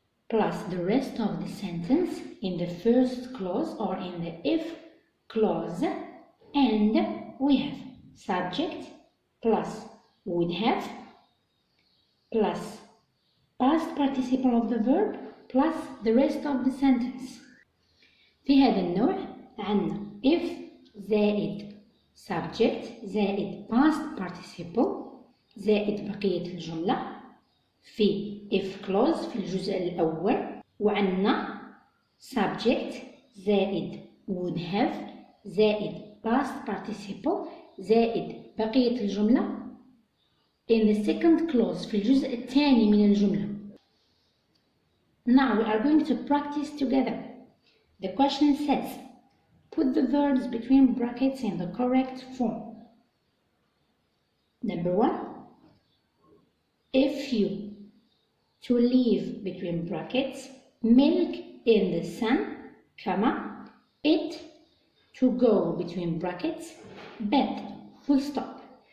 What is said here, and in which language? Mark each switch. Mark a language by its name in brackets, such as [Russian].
[English] plus the rest of the sentence in the first clause or in the if clause, and we have subject plus would have plus past participle of the verb plus the rest of the sentence. [Arabic] في هذا النوع عندنا if زائد subject زائد past participle زائد بقية الجملة في if clause في الجزء الأول، وعندنا subject زائد would have زائد past participle زائد بقية الجملة [English] in the second clause [Arabic] في الجزء الثاني من الجملة. [English] Now we are going to practice together. The question says, put the verbs between brackets in the correct form. Number 1, if you, to leave between brackets, milk in the sun, comma, it, to go between brackets, bed, full stop.